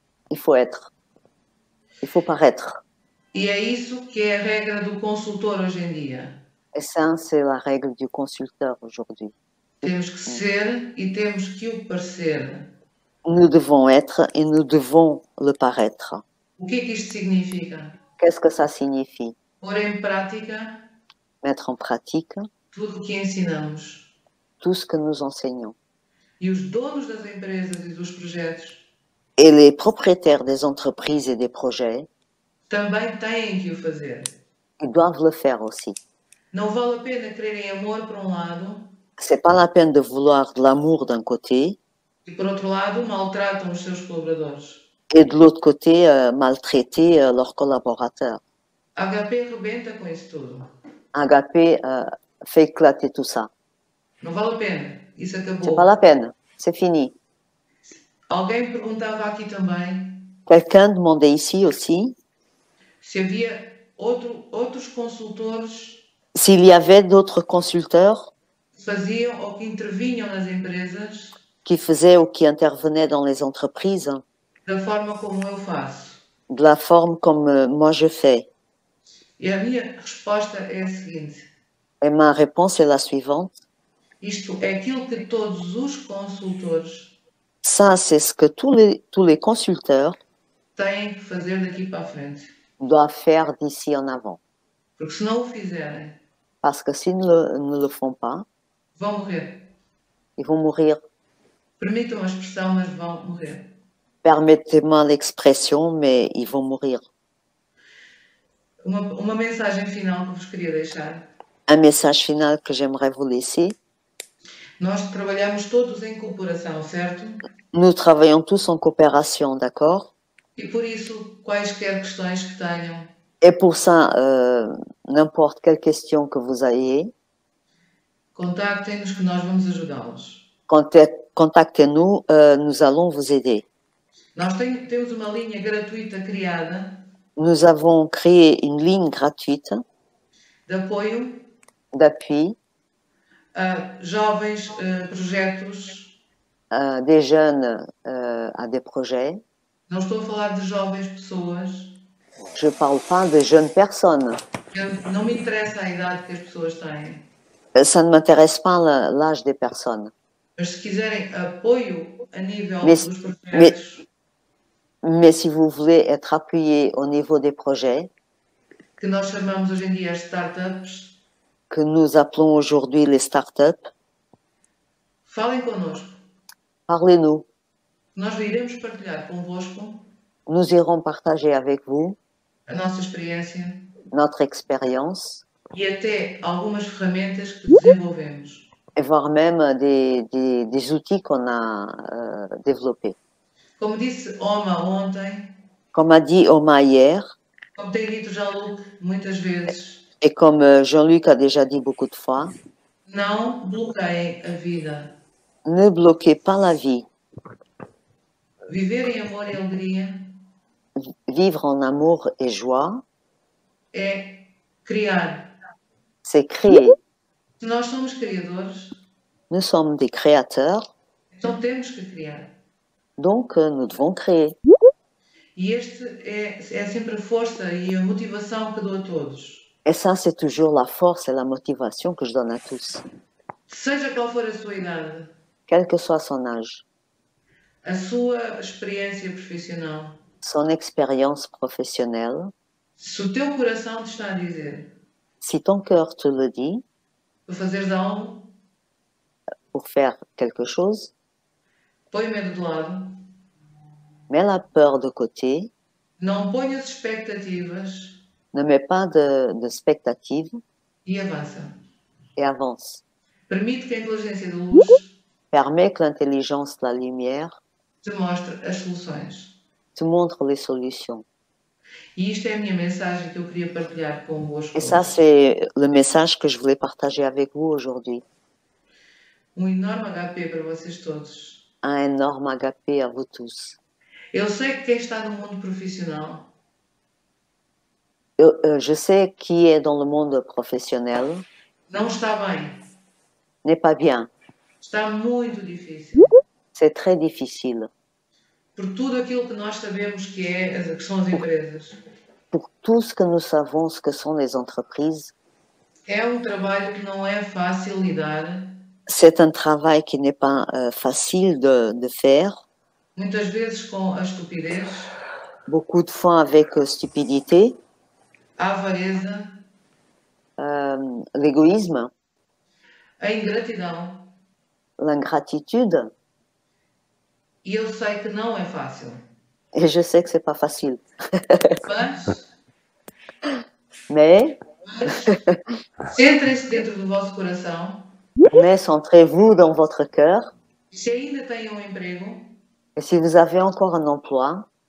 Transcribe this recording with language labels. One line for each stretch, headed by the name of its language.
French: Il faut être, il faut paraître.
Portuguese: E é isso que é a regra do consultor hoje em dia.
French: Et ça, c'est la règle du consulteur aujourd'hui.
Portuguese: Temos que ser e temos que o parecer.
French: Nous devons être et nous devons le paraître.
Portuguese: O que é que isto significa?
French: Qu'est-ce que ça signifie?
Portuguese: Pôr em prática
French: Mettre en pratique
Portuguese: tudo o que ensinamos.
French: tout ce que nous enseignons.
Portuguese: E os donos das empresas e dos projetos
French: et les propriétaires des entreprises et des projets
Portuguese: também têm que o fazer.
French: Ils doivent le faire aussi.
Portuguese: Não vale a pena quererem amor por lado.
French: C'est pas la peine de vouloir de l'amour d'un côté.
Portuguese: E por outro lado, maltratam os seus colaboradores.
French: Et de l'autre côté, maltraiter leurs collaborateurs.
Portuguese: HP rebenta com isso tudo.
French: HP fait éclater tout ça.
Portuguese: Não vale a pena. Isso acabou.
French: C'est pas la peine. C'est fini.
Portuguese: Alguém perguntava aqui também.
French: Quelqu'un demandait ici aussi.
Portuguese: Se havia outros consultores.
French: S'il y avait d'autres consulteurs.
Portuguese: Que faziam ou que intervinham nas empresas.
French: Qui faisaient ou qui intervenaient dans les entreprises.
Portuguese: Da forma como eu faço.
French: De la forme comme moi je fais.
Portuguese: E a minha resposta é a seguinte.
French: Et ma réponse est la suivante.
Portuguese: Isto é aquilo que todos os consultores.
French: Ça, c'est ce que tous les consulteurs
Portuguese: têm que fazer daqui para a frente.
French: Doivent faire d'ici en avant.
Portuguese: Porque se não o fizerem.
French: Parce que s'ils ne le font pas.
Portuguese: Vão morrer.
French: Ils vont mourir.
Portuguese: Permitam a expressão, mas vão morrer.
French: Permettez-moi l'expression, mais ils vont mourir.
Portuguese: Uma mensagem final que vos queria deixar.
French: Un message final que j'aimerais vous laisser.
Portuguese: Nós trabalhamos todos em cooperação, certo?
French: Nous travaillons tous en coopération, d'accord?
Portuguese: E por isso, quaisquer questões que tenham.
French: Et pour ça, n'importe quelle question que vous ayez.
Portuguese: Contactem-nos que nós vamos ajudá-los.
French: Contactez-nous, nous allons vous aider.
Portuguese: Nós temos uma linha gratuita criada.
French: Nous avons créé une ligne gratuite d'appui
Portuguese: a jovens projetos.
French: Des jeunes à des projets.
Portuguese: Não estou a falar de jovens pessoas.
French: Je parle pas de jeunes personnes.
Portuguese: Não me interessa a idade que as pessoas têm.
French: Ça ne m'intéresse pas l'âge des personnes.
Portuguese: Mas se quiserem apoio a nível dos projetos.
French: Mais si vous voulez être appuyé au niveau des projets.
Portuguese: Que nós chamamos hoje em dia as startups.
French: Que nous appelons aujourd'hui les startups.
Portuguese: Falem connosco.
French: Parlez-nous.
Portuguese: Nós iremos partilhar convosco.
French: Nous irons partager avec vous.
Portuguese: A nossa experiência.
French: Notre expérience.
Portuguese: E até algumas ferramentas que desenvolvemos.
French: Et voire même des outils qu'on a développés.
Portuguese: Como disse Oma ontem.
French: Comme a dit Oma hier.
Portuguese: Como tem dito Jean-Luc muitas vezes.
French: Et comme Jean-Luc a déjà dit beaucoup de fois.
Portuguese: Não bloqueiem a vida.
French: Ne bloquez pas la vie.
Portuguese: Viver em amor e alegria.
French: Vivre en amour et joie.
Portuguese: É criar.
French: C'est créer.
Portuguese: Se nós somos criadores.
French: Nous sommes des créateurs.
Portuguese: Então temos que criar.
French: Donc nous devons créer.
Portuguese: E este é sempre a força e a motivação que dou a todos.
French: Et ça, c'est toujours la force et la motivation que je donne à tous,
Portuguese: Seja qual for a sua idade,
French: quel que soit son âge,
Portuguese: a sua experiência profissional,
French: son expérience professionnelle.
Portuguese: se o teu coração te está a dizer
French: Si ton cœur te le dit,
Portuguese: para fazeres algo,
French: pour faire quelque chose,
Portuguese: põe o medo de lado,
French: mets la peur de côté,
Portuguese: não ponhas expectativas
French: ne mets pas de expectatives
Portuguese: e avança.
French: et avance.
Portuguese: Permite que a inteligência da luz
French: Permets que l'intelligence de la lumière
Portuguese: te mostre as soluções.
French: te montre les solutions.
Portuguese: E isto é a minha mensagem que eu queria partilhar convosco.
French: Et ça, c'est le message que je voulais partager avec vous aujourd'hui.
Portuguese: Enorme HP para vocês todos.
French: Un énorme agapé à vous tous.
Portuguese: Eu sei que quem está no mundo profissional
French: Je sais qui est dans le monde professionnel
Portuguese: não está bem.
French: n'est pas bien.
Portuguese: Está muito difícil.
French: C'est très difficile.
Portuguese: Por tudo aquilo que nós sabemos que são as empresas.
French: Pour tout ce que nous savons, ce que sont les entreprises,
Portuguese: É trabalho que não é fácil lidar.
French: c'est un travail qui n'est pas facile de faire.
Portuguese: Muitas vezes com a estupidez,
French: Beaucoup de fois avec stupidité,
Portuguese: a avareza,
French: l'égoïsme,
Portuguese: a ingratidão.
French: l'ingratitude.
Portuguese: E eu sei que não é fácil.
French: Et je sais que c'est pas facile.
Portuguese: Mas
French: Mais
Portuguese: centrem-se dentro do vosso coração.
French: centrez-vous dans votre cœur.
Portuguese: Se ainda têm emprego,
French: Et si vous avez encore un emploi,